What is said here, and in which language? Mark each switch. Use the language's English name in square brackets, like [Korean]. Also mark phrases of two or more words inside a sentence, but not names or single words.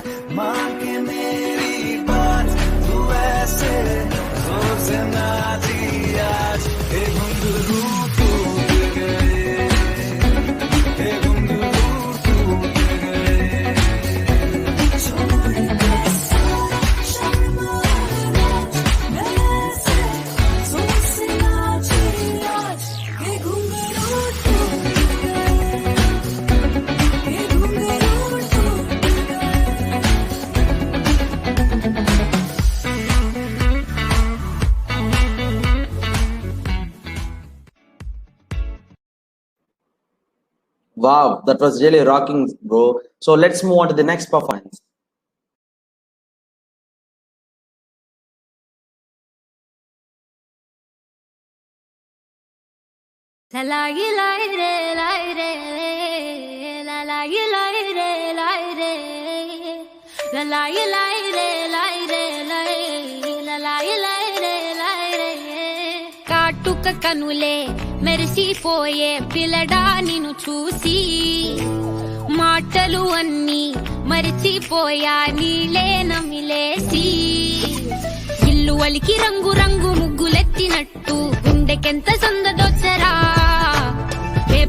[Hindi] माँ के मेरी बात तू ऐसे जोर से नाची आज हे घुंघरू टूट गए हे घुंघरू टूट गए छोड़ दे शर्मा ऐसे जोर से नाची आज हे घुंघरू टूट गए हे घुंघरू टूट [English] Wow, that was really rocking, bro. So let's move on to the next performance. La la ye la re la la ye la re la la ye la la ye [Telugu] కాటుక కనులే మెరిసిపోయే పిల్లడా నిన్ను చూసి మాటలు అన్నీ మరిచిపోయా నీలే నమిలేసి ఇల్లు వలికి రంగు రంగు ముగ్గులెత్తినట్టు గుండెకెంత సందదొచ్చరా వేప